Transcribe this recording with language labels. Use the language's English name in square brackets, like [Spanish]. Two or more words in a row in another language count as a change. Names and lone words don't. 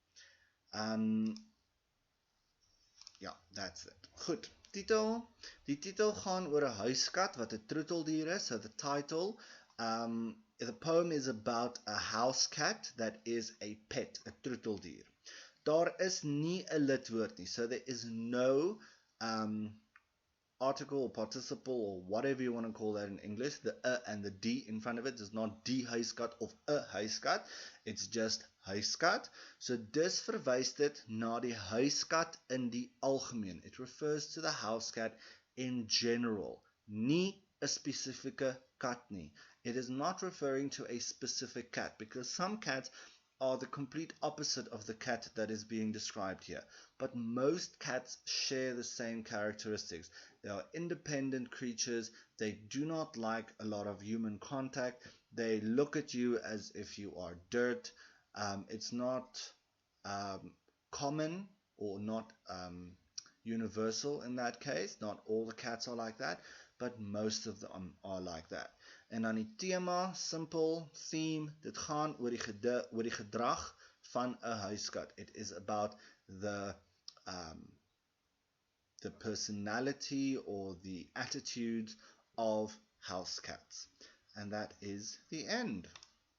[English] Ja, that's it. [Afrikaans] Goed, titel. Die titel gaan oor 'n huiskat wat 'n troeteldier is. [English] So the title, the poem is about a house cat that is a pet, a troeteldier. [Afrikaans] Daar is nie 'n lidwoord nie, [English] so there is no article or participle or whatever you want to call that in English. The and the D in front of it is not [Afrikaans] die huiskat of 'n huiskat. [English] It's just huiskat. [Afrikaans] So dis verwys dit na die huiskat in die algemeen. [English] It refers to the house cat in general. [Afrikaans] Nie 'n spesifieke kat nie. [English] It is not referring to a specific cat, because some cats are the complete opposite of the cat that is being described here. But most cats share the same characteristics. They are independent creatures. They do not like a lot of human contact. They look at you as if you are dirt. It's not common or not universal in that case. Not all the cats are like that, but most of them are like that. [Afrikaans] En dan die tema, [English] simple, theme, [Afrikaans] dit gaan oor die gedrag van 'n huiskat. [English] It is about the personality or the attitudes of house cats. And that is the end.